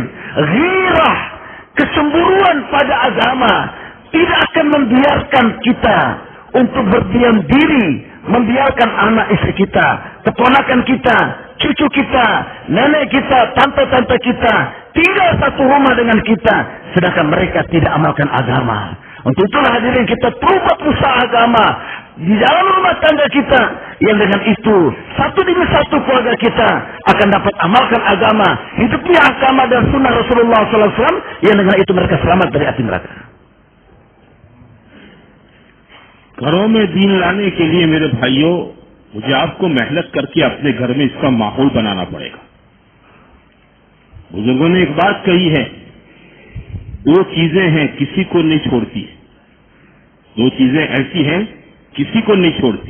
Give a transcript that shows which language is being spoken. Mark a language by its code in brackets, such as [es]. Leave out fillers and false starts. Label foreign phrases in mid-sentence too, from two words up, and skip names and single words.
[id] Ghirah, kecemburuan pada agama tidak akan membiarkan kita untuk berdiam diri, membiarkan anak istri kita, keponakan kita, cucu kita, nenek kita, tante-tante kita tinggal satu rumah dengan kita, sedangkan mereka tidak amalkan agama. Untuk itulah hadirin kita perlu buat usaha agama di dalam rumah tangga kita, yang dengan itu satu demi satu keluarga kita akan dapat amalkan agama, hidupnya agama dan sunnah Rasulullah SAW, yang dengan itu mereka selamat dari api neraka. [ur] گھروں میں دین لانے کے لیے میرے بھائیوں، مجھے آپ کو محنت کرکے اپنے گھر میں اس کا ماحول بنانا پڑے گا. بزرگوں نے ایک بات کہی ہے، دو چیزیں ہیں کسی کو نہیں چھوڑتی، دو چیزیں ایسی ہیں کسی کو نہیں چھوڑتی.